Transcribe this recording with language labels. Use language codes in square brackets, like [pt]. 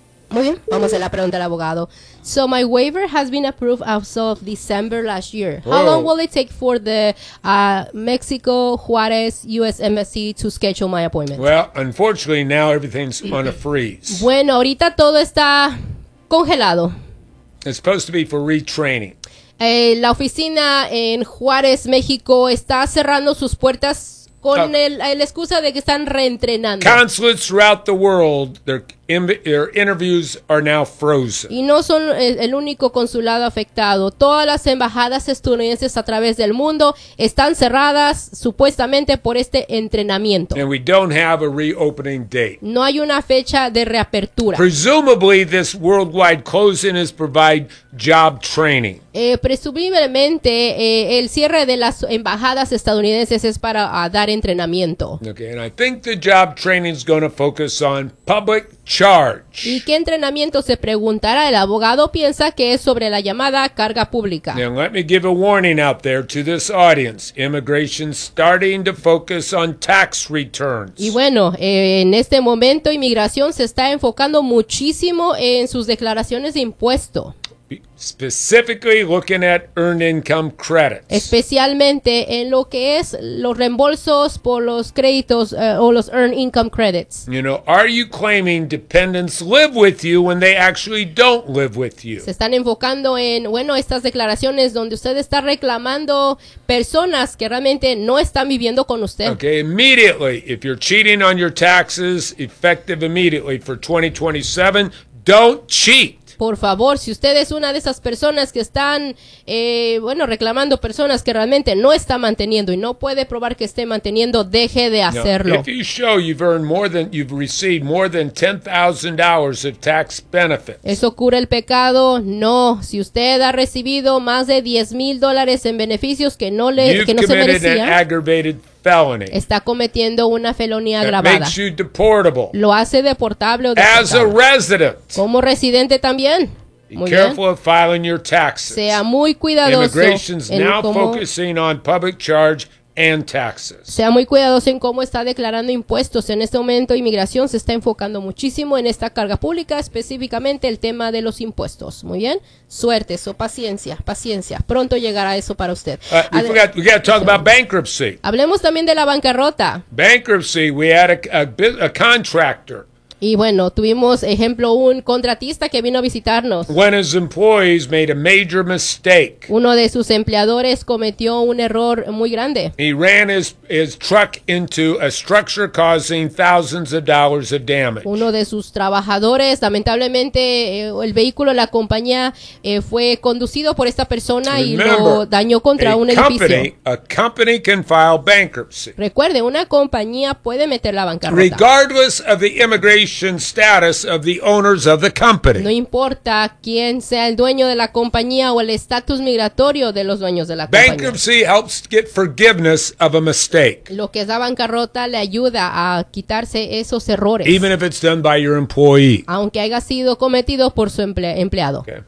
[es] Muy bien, vamos a la pregunta del abogado. [en] So my waiver has been approved as of December last year. How long will it take for the Mexico Juarez U.S. Embassy to schedule my appointment? Well, unfortunately, now everything's on a freeze. [es] Bueno, ahorita todo está congelado. [en] It's supposed to be for retraining. [es] La oficina en Juárez, México, está cerrando sus puertas con la excusa de que están reentrenando. [en] Consulates throughout the world, their interviews are now frozen. [es] Y no son el único consulado afectado. Todas las embajadas estadounidenses a través del mundo están cerradas supuestamente por este entrenamiento. [en] And we don't have a reopening date. [es] No hay una fecha de reapertura. [en] Presumably this worldwide closing is provide job training. [es] Presumiblemente el cierre de las embajadas estadounidenses es para dar entrenamiento. [en] Okay, and I think the job training is going to focus on public charge. [es] ¿Y qué entrenamiento se preguntará? El abogado piensa que es sobre la llamada carga pública. [en] Now let me give a warning out there to this audience. Immigration starting to focus on tax returns. [es] Y bueno, en este momento inmigración se está enfocando muchísimo en sus declaraciones de impuesto. [en] Specifically looking at earned income credits. [es] Especialmente en lo que es los reembolsos por los créditos o los earned income credits. [en] You know, are you claiming dependents live with you when they actually don't live with you? [es] Se están enfocando en, bueno, estas declaraciones donde usted está reclamando personas que realmente no están viviendo con usted. [en] Okay, immediately, if you're cheating on your taxes, effective immediately for 2027, don't cheat. [es] Por favor, si usted es una de esas personas que están, reclamando personas que realmente no está manteniendo y no puede probar que esté manteniendo, deje de hacerlo. [en] If you show you've earned more than, you've received more than $10,000 of tax benefits. [es] ¿Eso cura el pecado? No. Si usted ha recibido más de $10,000 en beneficios que no le, [en] you've [es] que no se merecía. [en] You've committed an aggravated felony. [es] Está cometiendo una felonía agravada. [en] Makes you deportable. [es] Lo hace deportable o [en] deportable. As a resident. [es] Como residente también. [en] Be careful of filing your taxes. [es] Sea muy cuidadoso. [en] Immigration's now focusing on public charge and taxes. [es] Sea muy cuidadoso en cómo está declarando impuestos. En este momento, inmigración se está enfocando muchísimo en esta carga pública, específicamente el tema de los impuestos. Muy bien. Suerte, paciencia. Pronto llegará eso para usted. [en] We gotta talk about bankruptcy. [es] Hablemos también de la bancarrota. [en] Bankruptcy, we had a contractor. [es] Y bueno, tuvimos ejemplo un contratista que vino a visitarnos. [en] When his employees made a major mistake. [es] Uno de sus empleadores cometió un error muy grande. [en] He ran his truck into a structure causing thousands of dollars of damage. [es] Uno de sus trabajadores, lamentablemente, el vehículo de la compañía fue conducido por esta persona y lo dañó contra un edificio. [en] A company can file bankruptcy. [es] Recuerde, una compañía puede meter la bancarrota. [en] Regardless of the immigration status of the owners of the company. [es] No importa quién sea el dueño de la compañía o el estatus migratorio de los dueños de la compañía. [en] Bankruptcy helps get forgiveness of a mistake. [es] Lo que es la bancarrota le ayuda a quitarse esos errores. [en] Even if it's done by your employee. [es] Aunque haya sido cometido por su empleado. Okay.